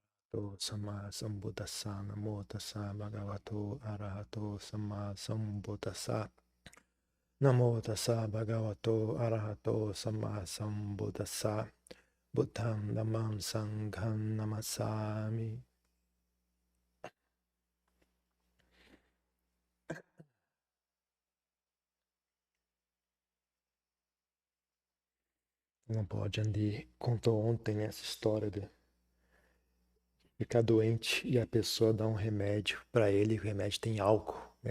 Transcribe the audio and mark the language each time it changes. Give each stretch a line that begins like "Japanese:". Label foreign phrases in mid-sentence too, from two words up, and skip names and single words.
Pali: To sama sambuddhassa namo tassa bhagavato arahato sama sambuddhassa namo tassa bhagavato arahato sama sambuddhassa buddham dhammam sangham namassami.
Portuguese: Não pode, Andy contou ontem essa história de ficar doente e a pessoa dá um remédio para ele, o remédio tem álcool, né?